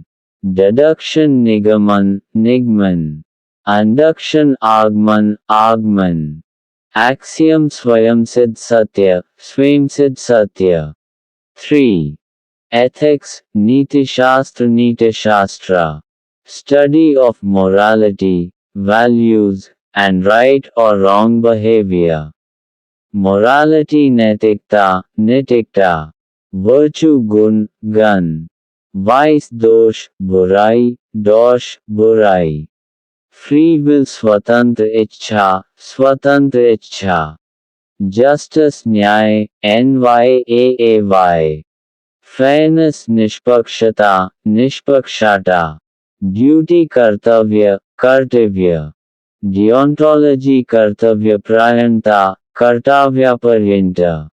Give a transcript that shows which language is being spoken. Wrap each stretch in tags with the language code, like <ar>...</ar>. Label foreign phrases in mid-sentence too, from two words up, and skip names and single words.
<hi>Deduction nigaman, nigman. Induction agman, agman. Axiom स्वयंसिद्ध सत्य, स्वयंसिद्ध सत्य. 3. Ethics, नीतिशास्त्र, नीतिशास्त्र.</hi> <en>Study of morality, values, and right or wrong behavior.</en> <hi>Morality naitikta, naitikta. Virtue gun, gun. Vice दोष, बुराई, दोष, बुराई.</hi> <en>Free will</en> <hi>स्वतंत्र इच्छा, स्वतंत्र इच्छा. Justice nyay, nyay. Fairness निष्पक्षता, निष्पक्षता. Duty कर्तव्य, कर्तव्य. Deontology कर्तव्य प्रयंत, कर्तव्य पर्यंत.</hi>